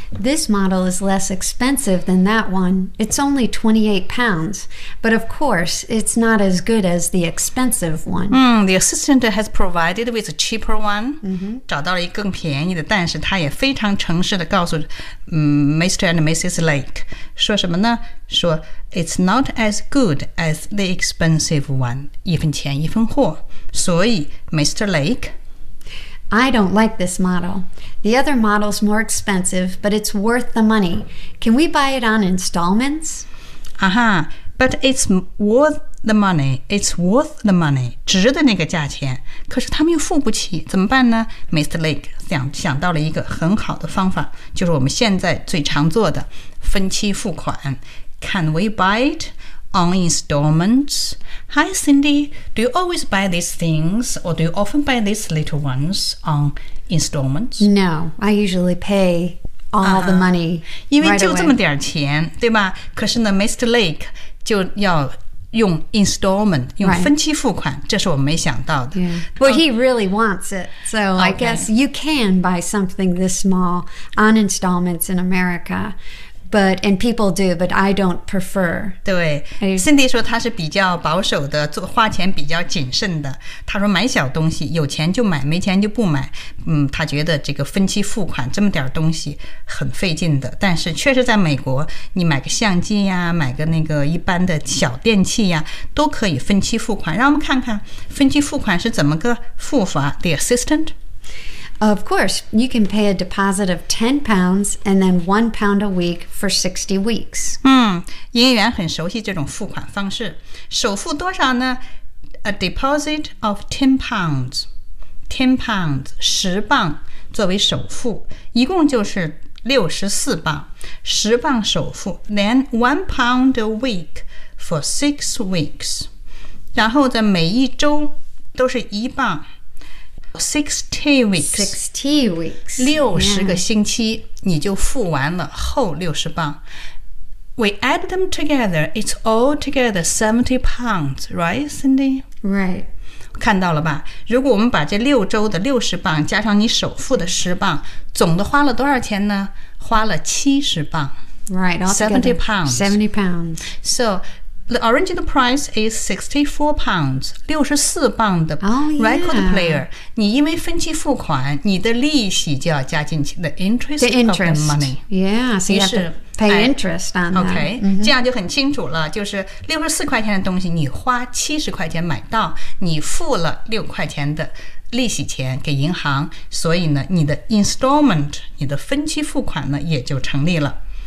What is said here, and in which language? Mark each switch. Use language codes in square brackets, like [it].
[en] This model is less expensive than that one. It's only £28, but of course it's not as good as the expensive one. The assistant has provided with a cheaper one,、 mm-hmm. [zh] 找到了一个更便宜的，但是他也非常诚实地告诉、Mr. and Mrs. Lake, 说什么呢？ [en] 说It's not as good as the expensive one. [zh] 一分钱一分货。所以 Mr. Lake, [en] I don't like this model. The other model's more expensive, but it's worth the money. Can we buy it on installments? Uh-huh. But it's worth the money. It's worth the money. [zh] 值得那个价钱。可是他们又付不起，怎么办呢？ Mr. Lake 想到了一个很好的方法，就是我们现在最常做的分期付款。 [en] Can we buy it on installments? Hi, Cindy. Do you always buy these things or do you often buy these little ones on installments? No, I usually pay all the money right away. [zh] 因为就这么点钱，对吧？可是呢 Mr. Lake 就要用 installment, 用分期付款、 [en] right. [zh] 这是我没想到的。 [en] Yeah. Well, he really wants it. So、 okay. I guess you can buy something this small on installments in America. But, and people do, but I don't prefer. [zh] 对 ,Cindy 说她是比较保守的，做花钱比较谨慎的。她说买小东西，有钱就买，没钱就不买。嗯，她觉得这个分期付款这么点东西很费劲的。但是确实在美国，你买个相机呀，买个那个一般的小电器呀，都可以分期付款。让我们看看分期付款是怎么个付法 , [en] the assistant? Of course, you can pay a deposit of £10 and then £1 a week for 60 weeks. [zh] 营业员很熟悉这种付款方式。首付多少呢？ [en] A deposit of £10. [zh] £10, 10磅作为首付，一共就是64磅，10磅首付。 [en] Then £1 a week for 6 weeks. [zh] 然后在每一周都是一磅。 [en] 60 weeks [zh] 60个星期、 [en] yeah. [zh] 你就付完了后60磅 [en] We add them together It's all together £70 Right Cindy? Right [zh] 看到了吧如果我们把这六周的60磅加上你首付的10磅总的花了多少钱呢花了70磅 [en] Right £70 £70 SoThe original price is £64, 64磅的 record player.、 Oh, yeah. [zh] 你因为分期付款，你的利息就要加进去 [en] the interest, the interest of the money. Yeah, so you have to pay interest on that. Okay,、 mm-hmm. [zh] 这样就很清楚了，就是64块钱的东西，你花70块钱买到，你付了6块钱的利息钱给银行，所以呢，你的 installment, 你的分期付款呢，也就成立了。